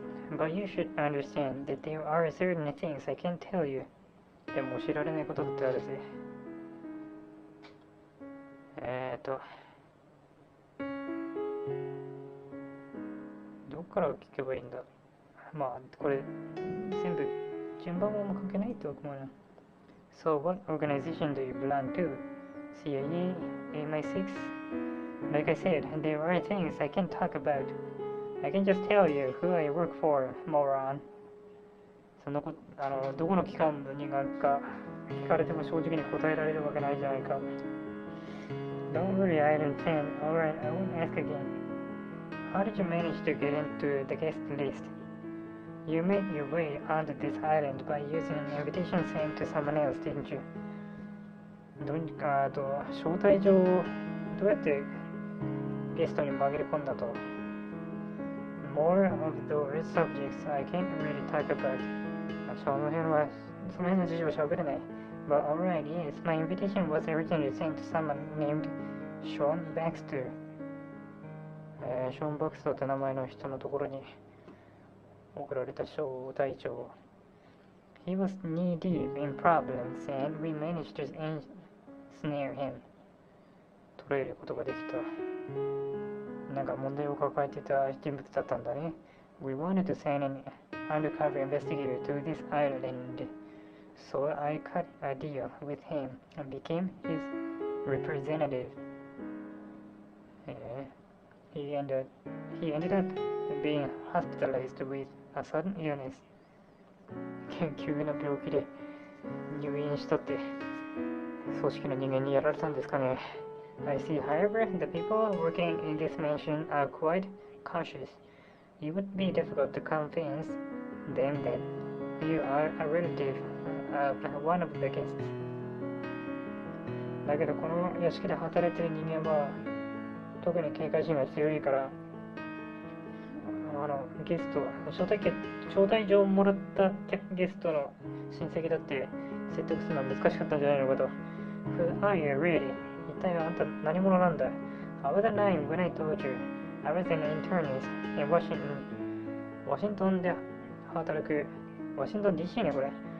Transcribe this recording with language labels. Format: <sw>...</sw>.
<en>But you should understand that there are certain things I can't tell you.</en> <ja>でも知られないことってあるぜ。どっから聞けばいいんだ。まあこれ全部順番も関係ないってわけもな。</ja> <en>So what organization do you belong to? CIA, MI6? Like I said, there are things I can't talk about. I can just tell you who I work for, moron.</en> <ja>そのどこの機関の人間か聞かれても正直に答えられるわけないじゃないか。</ja> <en>Don't worry, I understand. Alright, I won't ask again. How did you manage to get into the guest list? You made your way onto this island by using an invitation sent to someone else, didn't you?</en> <ja>どうにか招待状をどうやってゲストに紛れ込んだと。</ja> <en>More of those subjects I can't really talk about.</en> <ja>その辺の事情は喋れない。</ja> <en>But alright, yes, my invitation was originally sent to someone named Sean Baxter.</en> <ja>ショーン・バクスターって名前の人のところに送られた招待状。</ja> <en>He was knee-deep in problems and we managed to ensnare him.</en> <ja>捉えることができた。なんか問題を抱えていた人物だったんだね。</ja> <en>We wanted to send an undercover investigator to this island, so I cut a deal with him and became his representative. He ended up being hospitalized with a sudden illness.</en> <ja>急な病気で入院したって組織の人間にやられたんですかね。</ja> <en>I see, however, the people working in this mansion are quite cautious. It would be difficult to convince them that you are a relative of one of the guests.</en> <ja>だけどこの屋敷で働いている人間は特に警戒心が強いからゲスト招待状をもらったゲストの親戚だって説得するのは難しかったんじゃないのかと。</ja> <en>Who are you really?</en> <ja>一体あんた何者なんだ。</ja> <en>I was lying when I told you I was an internist in Washington.</en> <ja>ワシントンで働くワシントン DC ねこれ。</ja>